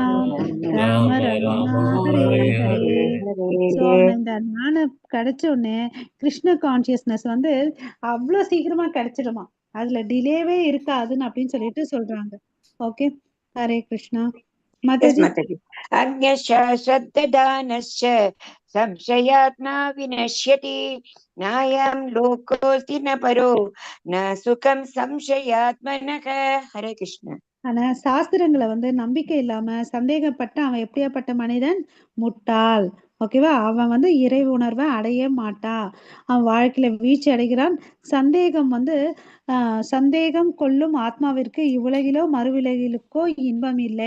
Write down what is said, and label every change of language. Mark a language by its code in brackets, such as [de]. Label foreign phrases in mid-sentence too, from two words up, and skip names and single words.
[ta] ராம ராம ராம ராமா ஹரே ஹரே ஹரே. ஹரே. சோ இந்த ஞானம் கிடைச்ச உடனே கிருஷ்ண கான்சியஸ்னஸ் வந்து அவ்வளவு சீக்கிரமா கிடைச்சிடுமா, அதுல டிலேவே இருக்காதுன்னு அப்படின்னு சொல்லிட்டு சொல்றாங்க. ஓகே. ஹரே கிருஷ்ணா. [en] Yes, [ta] மாதாஜி. [sa] Mataji. Agnyascha श्रद्धदानश्च संशयात्मा विनश्यति नायं लोकोऽस्ति न परो न सुखं संशयात्मनः. हरे कृष्ण. [ta] ஆனா சாஸ்திரங்களை வந்து நம்பிக்கை இல்லாம சந்தேகப்பட்ட அவன் எப்படியாப்பட்ட மனிதன்? முட்டாள். ஓகேவா? அவன் வந்து இறை உணர்வை அடைய மாட்டான். அவன் வாழ்க்கையில வீழ்ச்சி அடைகிறான். சந்தேகம் வந்து சந்தேகம் கொள்ளும் ஆத்மாவிற்கு இவ்வுலகிலோ மறுவிலகிலுக்கோ இன்பம் இல்லை.